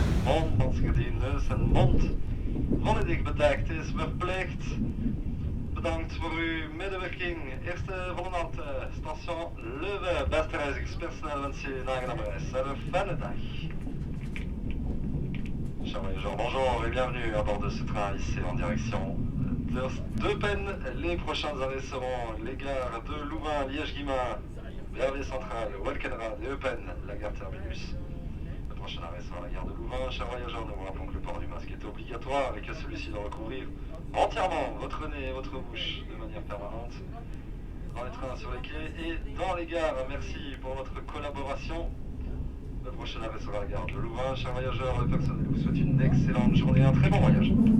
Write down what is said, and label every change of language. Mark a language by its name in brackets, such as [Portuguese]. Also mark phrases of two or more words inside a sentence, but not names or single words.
[Dutch] mond, als je die neus en mond volledig bedekt is, verplicht. Bedankt voor uw medewerking. Eerste volgende station Leuven. Beste reizigerspersoneel wens je een aangename reis. [English] Have a [Dutch] fijne dag. [French] Chers voyageurs, bonjour et bienvenue à bord de ce train ici en direction d'Eupen. Les prochains arrêts seront les gares de Louvain, Liège-Guillemins, Verviers Central, Walkenrad et Eupen, la gare terminus. Le prochain arrêt sera la gare de Louvain. Chers voyageurs, nous vous rappelons que le port du masque est obligatoire et que celui-ci doit recouvrir entièrement votre nez et votre bouche de manière permanente dans les trains, sur les quais et dans les gares. Merci pour votre collaboration. Le prochain arrêt sera la gare de Louvain. Chers voyageurs, le personnel vous souhaite une excellente journée et un très bon voyage.